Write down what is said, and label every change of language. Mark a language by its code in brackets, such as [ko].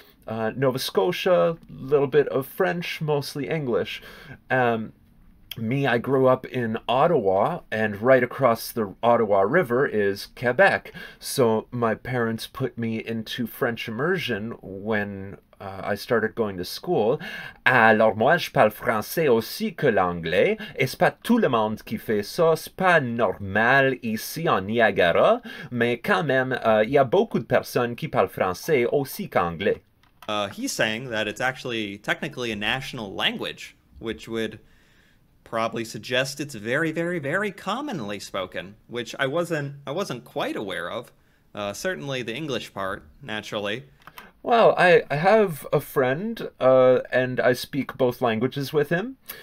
[en] Nova Scotia, a little bit of French, mostly English. I grew up in Ottawa, and right across the Ottawa River is Quebec. So my parents put me into French immersion when I started going to school. [fr] Alors moi, je parle français aussi que l'anglais, et c'est pas tout le monde qui fait ça, c'est pas normal ici en Niagara, mais quand même, il y a beaucoup de personnes qui parlent français aussi qu'anglais. [en] He's saying that it's actually technically a national language, which would probably suggest it's very, very, very commonly spoken, which I wasn't quite aware of. Certainly the English part, naturally. Well, I have a friend, and I speak both languages with him.